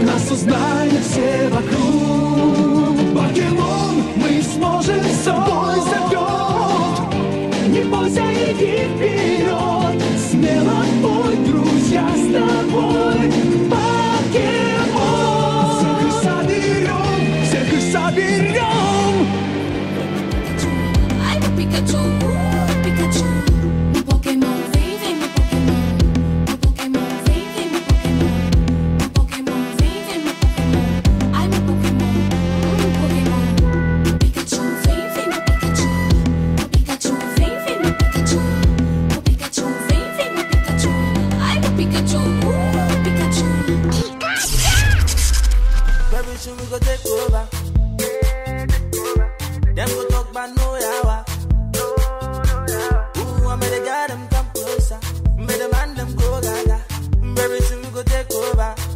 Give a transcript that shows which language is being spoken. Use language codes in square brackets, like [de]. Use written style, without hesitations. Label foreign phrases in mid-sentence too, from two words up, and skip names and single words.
[ru] Нас узнают все вокруг. Покемон, мы сможем все. Бой зовет. Не бойся, иди вперед. Смело бой, друзья, с тобой. Покемон. Всех их соберем, всех их соберем. [es] Pikachu, Pikachu, mi Pokémon vive, mi Pokémon, mi Pokémon vive, mi Pokémon, mi Pokémon vive, mi Pokémon, ay mi Pokémon, mi Pikachu vive, mi Pikachu, mi Pikachu vive, mi Pikachu, mi Pikachu vive, mi Pikachu, ay mi Pikachu, Pikachu. [pcm] Very soon we go take over. Them go talk about no yawa. Very soon we go take over.